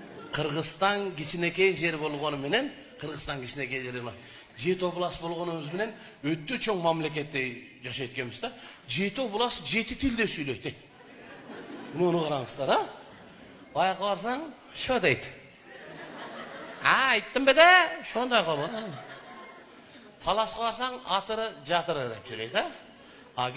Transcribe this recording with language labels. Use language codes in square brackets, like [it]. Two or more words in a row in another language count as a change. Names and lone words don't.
[ky] Кыргызстан кичинекей жери болгону менен, Кыргызстан кичинекей жери. 7 oblast болгонубуз менен өтө чоң мамлекетте жашайт экенбиз да. 7 oblast 7 тилде сүйлөйт. Муну караңыздар, а? Баягы барсаң, шо дейт. Айттым бе де, шондай кылма. Таласка барсаң, атыры, жатыры деп сүйлөйт, а?